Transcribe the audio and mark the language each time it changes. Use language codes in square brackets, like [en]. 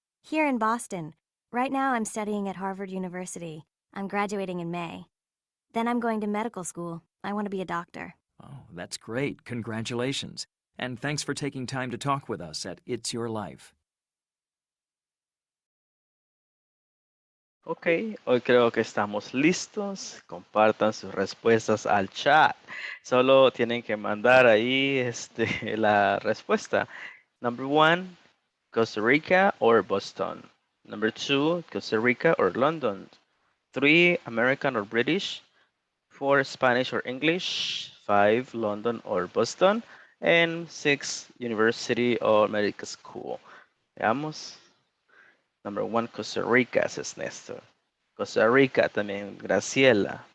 [en] Here in Boston. Right now I'm studying at Harvard University. I'm graduating in May. Then I'm going to medical school. I want to be a doctor. Oh, that's great. Congratulations. And thanks for taking time to talk with us at It's Your Life. [es] Ok, hoy creo que estamos listos. Compartan sus respuestas al chat. Solo tienen que mandar ahí la respuesta. [en] Number 1, Costa Rica or Boston. Number 2, Costa Rica or London. 3, American or British. 4, Spanish or English. 5, London or Boston. And 6, University or Medical School. [es] Veamos. [en] Number 1, [es] Costa Rica, es Néstor. Costa Rica también, Graciela.